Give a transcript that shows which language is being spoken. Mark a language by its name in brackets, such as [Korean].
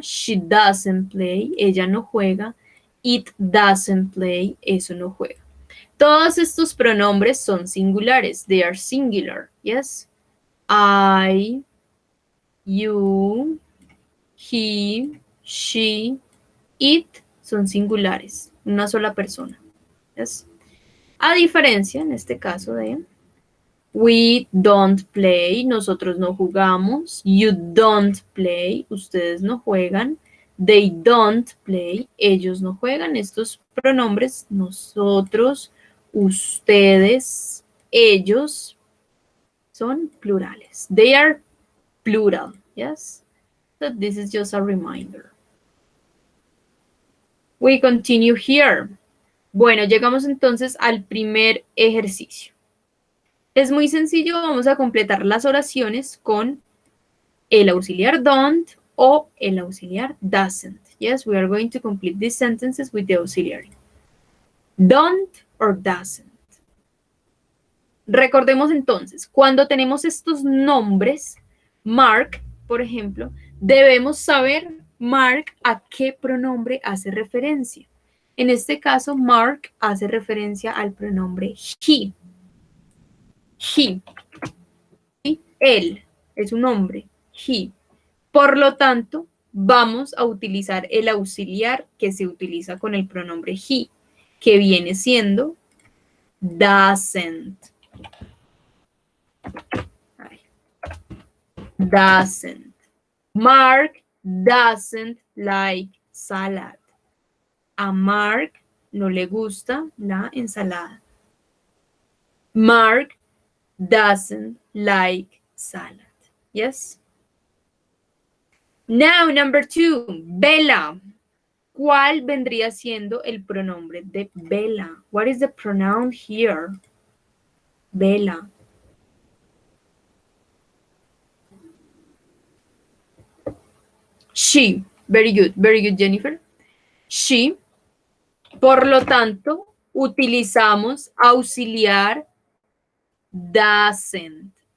[English] She doesn't play, [Spanish] ella no juega. [English] It doesn't play, [Spanish] eso no juega. Todos estos pronombres son singulares. [English] They are singular, yes? I, you, he, she, it [Spanish] son singulares. Una sola persona, yes? A diferencia, en este caso, de [English] we don't play, [Spanish] nosotros no jugamos. [English] You don't play, [Spanish] ustedes no juegan. [English] They don't play, [Spanish] ellos no juegan. Estos pronombres, nosotros, ustedes, ellos, son plurales. [English] They are plural, yes? So this is just a reminder. We continue here. [Spanish] Bueno, llegamos entonces al primer ejercicio. Es muy sencillo, vamos a completar las oraciones con el auxiliar don't o el auxiliar doesn't. [English] Yes, we are going to complete these sentences with the auxiliary. Don't or doesn't. [Spanish] Recordemos entonces, cuando tenemos estos nombres, Mark, por ejemplo, debemos saber, Mark, a qué pronombre hace referencia. En este caso, Mark hace referencia al pronombre he. He. ¿Sí? Él es un hombre. He. Por lo tanto, vamos a utilizar el auxiliar que se utiliza con el pronombre he, que viene siendo doesn't. [English] Doesn't. Mark doesn't like salad. [Spanish] A Mark no le gusta la ensalada. [English] Mark doesn't like salad. Yes? Now, number 2, [Spanish] Bella. ¿Cuál vendría siendo el pronombre de Bella? [English] What is the pronoun here? Bella. She. Very good, Jennifer. She. [Spanish] Por lo tanto, utilizamos auxiliar doesn't.